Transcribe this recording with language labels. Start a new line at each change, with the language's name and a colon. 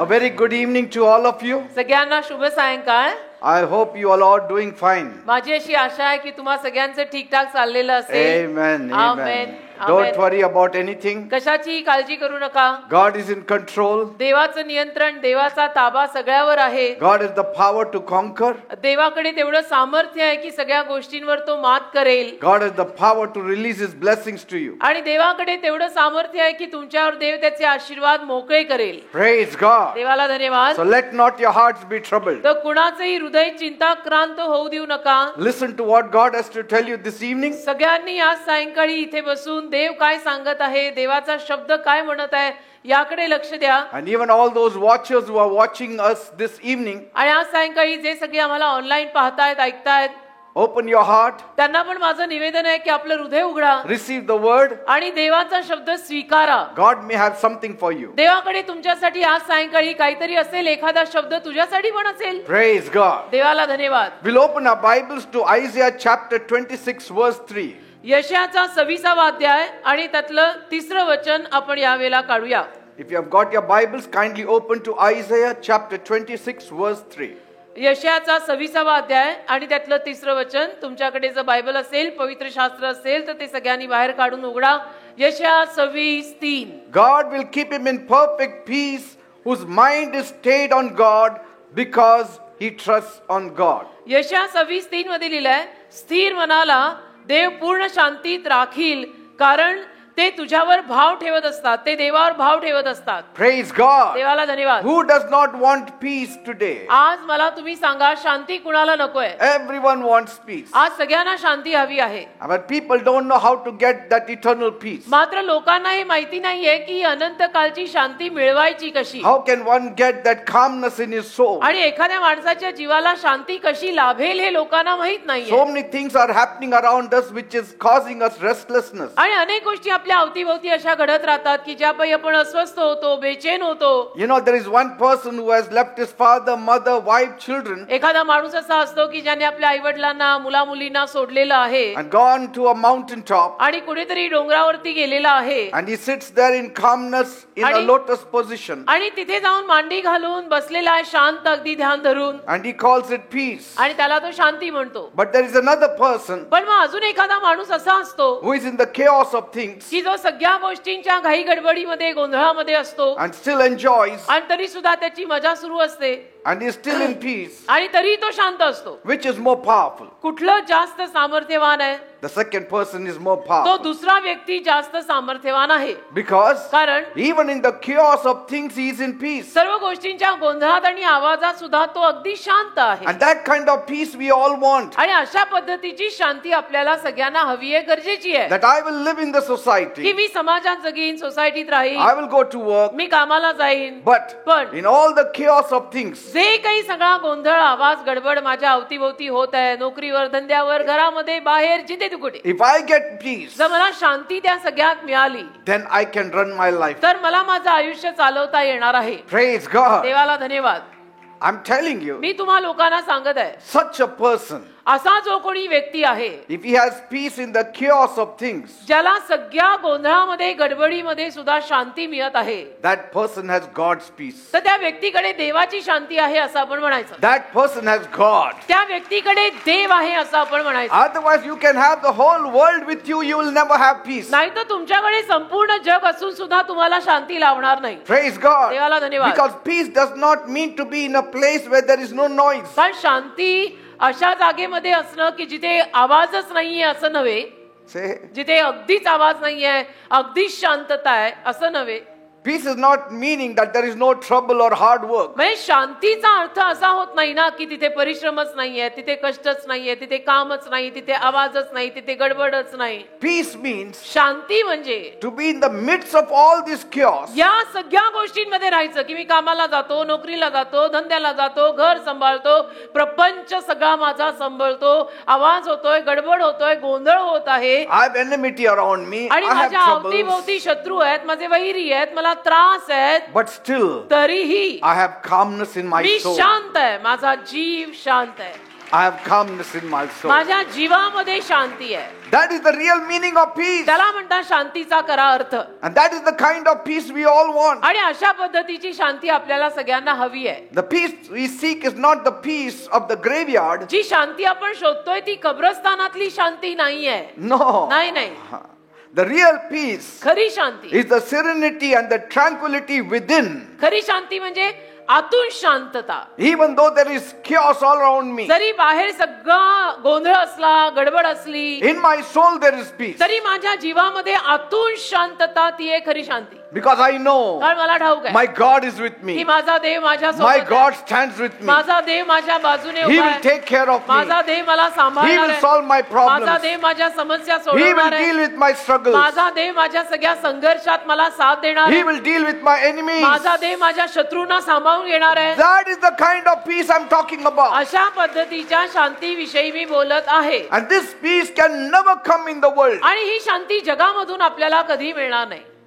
English: A very good evening to all of you.
Marathi: सगळ्यांना शुभ सायंकाळ.
English: I hope you all are doing fine.
Marathi: माझी अशी आशा आहे की तुम्हा सगळ्यांचं ठीकठाक चाललेलं असेल.
English: Amen. Amen. Don't worry about anything.
Marathi: कशाची काळजी करू नका.
English: God is in control.
Marathi: देवाचं नियंत्रण, देवाचा ताबा सगळ्यावर आहे.
English: God has the power to conquer.
Marathi: देवाकडे तेवढं सामर्थ्य आहे की सगळ्या गोष्टींवर तो मात करेल.
English: God has the power to release His blessings to you.
Marathi: आणि देवाकडे तेवढं सामर्थ्य आहे की तुमच्यावर देव त्याचे आशीर्वाद मोकळे करेल.
English: Praise God.
Marathi: देवाला धन्यवाद.
English: So let not your hearts be troubled.
Marathi: तर कुणाचंही हृदय चिंताक्रांत होऊ देऊ नका.
English: Listen to what God has to tell you this evening.
Marathi: सगळ्यांनी आज सायंकाळी इथे बसून देव काय सांगत आहे, देवाचा शब्द काय म्हणत आहे याकडे लक्ष द्या.
English: And even all those watchers who are watching us this evening,
Marathi: आणि आज सायंकाळी जे सगळे आम्हाला ऑनलाईन पाहतायत, ऐकतायत,
English: open your heart,
Marathi: त्यांना पण माझं निवेदन आहे की आपलं हृदय उघडा
English: receive the word.
Marathi: आणि देवाचा शब्द स्वीकारा.
English: God may have something for you.
Marathi: देवाकडे तुमच्यासाठी आज सायंकाळी काहीतरी असेल, एखादा शब्द तुझ्यासाठी पण असेल.
English: Praise God.
Marathi: देवाला धन्यवाद.
English: We'll open our Bibles to Isaiah chapter 26 verse 3.
Marathi: यशाचा 26वा अध्याय आणि त्यातलं 3रं वचन आपण यावेळेला काढूया.
English: If you have got your Bibles, kindly open to Isaiah chapter 26 verse 3.
Marathi: यशाचा 26वा अध्याय आणि त्यातलं 3रं वचन. तुमच्याकडे जर बायबल असेल, पवित्र शास्त्र असेल तर ते सगळ्यांनी बाहेर काढून उघडा. यशया 26:3.
English: God will keep him in perfect peace whose mind is stayed on God because he trusts on God.
Marathi: यशया 26:3 मध्ये लिहिलंय, स्थिर मनाला देव पूर्ण शांतीत राखील, कारण ते तुझ्यावर भाव ठेवत असतात, ते देवावर भाव ठेवत असतात.
English: Praise God.
Marathi: देवाला धन्यवाद.
English: Who does not want peace today?
Marathi: आज मला तुम्ही सांगा, शांती कुणाला नकोय?
English: Everyone wants peace.
Marathi: आज सगळ्यांना शांती हवी आहे.
English: But people don't know how to get that eternal peace.
Marathi: मात्र लोकांना हे माहिती नाहीये की अनंत कालची शांती मिळवायची कशी.
English: How can one get that calmness in his soul?
Marathi: आणि एखाद्या माणसाच्या जीवाला शांती कशी लाभेल हे लोकांना माहित नाहीये.
English: So many things are happening around us which is causing us restlessness.
Marathi: आणि अनेक गोष्टी आपल्या अवतीभोवती अशा घडत राहतात की ज्यापायी आपण अस्वस्थ होतो, बेचैन होतो.
English: You know, there is one person who has left his father, mother, wife, children
Marathi: एखादा माणूस असा असतो की ज्याने आपल्या आई-वडिलांना, मुला-मुलींना सोडलेलं आहे
English: and gone to a mountain top.
Marathi: आणि कुठेतरी डोंगरावरती गेलेला आहे.
English: And he sits there in calmness in a lotus position.
Marathi: आणि तिथे जाऊन मांडी घालून बसलेला आहे, शांत अगदी ध्यान धरून.
English: And he calls it peace.
Marathi: आणि त्याला तो शांती म्हणतो.
English: But there is another person
Marathi: पण मग अजून एखादा माणूस असा असतो
English: who is in the chaos of things
Marathi: की जो सगळ्या गोष्टींच्या घाई गडबडीमध्ये, गोंधळामध्ये असतो
English: and still enjoys
Marathi: आणि तरी सुद्धा त्याची मजा सुरू असते
English: and is still in peace.
Marathi: आणि तरी तो शांत असतो.
English: Which is more powerful?
Marathi: कुठलं जास्त सामर्थ्यवान आहे?
English: The second person is more
Marathi: तो
English: powerful.
Marathi: दुसरा व्यक्ती जास्त सामर्थ्यवान आहे.
English: Because
Marathi: कारण
English: even in the chaos of things he is in peace.
Marathi: सर्व गोष्टींच्या गोंधळात आणि आवाजात सुद्धा तो अगदी शांत आहे.
English: And that kind of peace we all want.
Marathi: आणि अशा पद्धतीची शांती आपल्याला सगळ्यांना हवी आहे, गरजेची आहे.
English: That I will live in the
Marathi: की
English: society.
Marathi: मी समाजात जगीन, सोसायटीत राहीन,
English: I will go to work.
Marathi: मी कामाला जाईन.
English: But
Marathi: पण
English: in all the chaos of things,
Marathi: जे काही सगळा गोंधळ, आवाज, गडबड माझ्या अवतीभोवती होत आहे, नोकरीवर, धंद्यावर, घरामध्ये, बाहेर, जिथे कुठे,
English: if I get peace,
Marathi: जर मला शांती त्या सगळ्यात मिळाली
English: then I can run my life.
Marathi: तर मला माझं आयुष्य चालवता येणार आहे.
English: Praise God.
Marathi: देवाला धन्यवाद.
English: I'm telling you,
Marathi: मी तुम्हा लोकांना सांगत आहे,
English: such a person,
Marathi: असा जो कोणी व्यक्ती आहे
English: if he has peace in the chaos of things,
Marathi: ज्याला सगळ्या गोंधळामध्ये, गडबडीमध्ये सुद्धा शांती मिळत आहे,
English: that person has God's peace.
Marathi: तर त्या व्यक्तीकडे देवाची शांती आहे असं आपण म्हणायचं.
English: That person has God.
Marathi: त्या व्यक्तीकडे देव आहे असं आपण म्हणायचं.
English: Otherwise you can have the whole world with you, you will never have peace.
Marathi: नाही तर तुमच्याकडे संपूर्ण जग असून सुद्धा तुम्हाला शांती लाभणार नाही.
English: Praise God.
Marathi: देवाला धन्यवाद.
English: Because peace does not mean to be in a place where there is no noise.
Marathi: पण शांती अशा जागेमध्ये असणं की जिथे आवाजच नाहीये असं नव्हे,
English: Say,
Marathi: जिथे अगदीच आवाज नाहीये, अगदीच शांतता आहे असं नव्हे.
English: peace is not meaning that there is no trouble or hard work.
Marathi: म्हणजे शांतीचा अर्थ असा होत नाही ना की तिथे परिश्रमच नाहीये, तिथे कष्टच नाहीये, तिथे कामच नाही, तिथे आवाजच नाही, तिथे गडबडच नाही.
English: Peace means
Marathi: शांती म्हणजे
English: to be in the midst of all this chaos.
Marathi: या सगळ्या गोष्टींमध्ये राहायचं की मी कामाला जातो, नोकरीला जातो, धंद्याला जातो, घर सांभाळतो, प्रपंच सगळा माझा सांभाळतो, आवाज होतोय, गडबड होतोय, गोंधळ होत आहे
English: I have enmity around me.
Marathi: आणि
English: I have
Marathi: माझ्या
English: troubles.
Marathi: अवतीभोवती शत्रू आहेत, माझे वैरी आहेत, मला त्रास आहेत,
English: But still,
Marathi: तरीही
English: I have calmness in my
Marathi: मी
English: soul.
Marathi: शांत आहे, माझा जीव शांत आहे.
English: I have calmness in my soul.
Marathi: माझ्या जीवामध्ये शांती आहे.
English: That is the real meaning of peace.
Marathi: त्याला म्हणतात शांतीचा खरा अर्थ.
English: And that is the kind of peace we all want.
Marathi: आणि अशा पद्धतीची शांती आपल्याला सगळ्यांना हवी आहे.
English: The peace we seek is not the peace of the graveyard.
Marathi: जी शांती आपण शोधतोय ती कब्रस्तानातली शांती नाहीये.
English: No.
Marathi: नाही.
English: The real peace
Marathi: खरी शांती
English: is the serenity and the tranquility within.
Marathi: खरी शांती म्हणजे आतून शांतता.
English: Even though there is chaos all around me,
Marathi: जरी बाहेर सगळा गोंधळ असला, गडबड असली,
English: in my soul there is peace.
Marathi: तरी माझ्या जीवामध्ये आतून शांतता ती आहे खरी शांती.
English: Because I know
Marathi: कारण मला ठाऊक आहे
English: my God is with
Marathi: की
English: me.
Marathi: माझा देव माझ्या
English: My
Marathi: सोबत आहे.
English: God stands with me.
Marathi: माझा देव माझ्या बाजूने
English: He
Marathi: उभा
English: will
Marathi: आहे.
English: take care of me.
Marathi: माझा देव मला
English: He
Marathi: सांभाळणार
English: will
Marathi: आहे.
English: solve my
Marathi: माझा
English: problems.
Marathi: देव माझ्या समस्या
English: He will
Marathi: सोडवणार
English: deal
Marathi: आहे.
English: with my struggles.
Marathi: माझा देव माझ्या सगळ्या संघर्षात मला साथ देणार
English: He
Marathi: आहे.
English: will deal with my enemies.
Marathi: माझा देव माझ्या शत्रूंना सांभाळून घेणार आहे.
English: That is the kind of peace I'm talking about.
Marathi: अशा पद्धतीच्या शांतीविषयी मी बोलत आहे.
English: And this peace can never come in the world.
Marathi: आणि ही शांती जगामधून आपल्याला कधी मिळणार नाही.